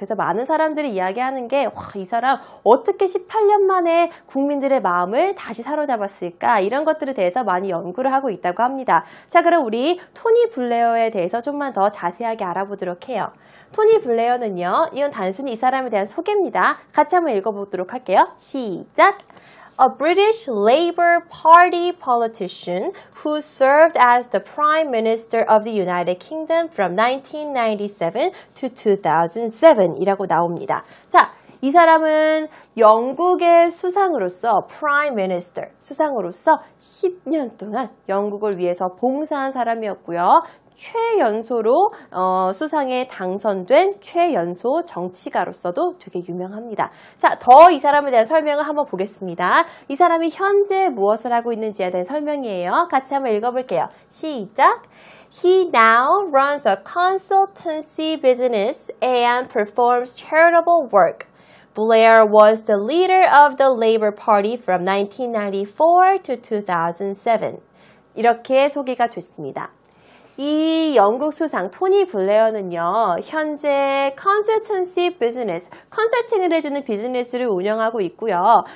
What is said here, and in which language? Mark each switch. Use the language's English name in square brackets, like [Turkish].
[Korean] 그래서 많은 사람들이 이야기하는 게 이 사람 어떻게 18년 만에 국민들의 마음을 다시 사로잡았을까 이런 것들에 대해서 많이 연구를 하고 있다고 합니다. 자, 그럼 우리 토니 블레어에 대해서 좀만 더 자세하게 알아보도록 해요. 토니 블레어는요. 이건 단순히 이 사람에 대한 소개입니다. 같이 한번 읽어보도록 할게요. 시작! [English] A British Labour Party politician who served as the Prime Minister of the United Kingdom from 1997 to 2007 [Korean] 이라고 나옵니다. 자, 이 사람은 영국의 수상으로서 Prime Minister, 수상으로서 10년 동안 영국을 위해서 봉사한 사람이었고요. 최연소로 수상에 당선된 최연소 정치가로서도 되게 유명합니다. 자, 더 이 사람에 대한 설명을 한번 보겠습니다. 이 사람이 현재 무엇을 하고 있는지에 대한 설명이에요. 같이 한번 읽어볼게요. 시작! [English] He now runs a consultancy business and performs charitable work. Blair was the leader of the Labour Party from 1994 to 2007. [Korean] 이렇게 소개가 됐습니다. 이 영국 수상 토니 블레어는요, 현재 컨설턴시 비즈니스, 컨설팅을 해주는 비즈니스를 운영하고 있고요.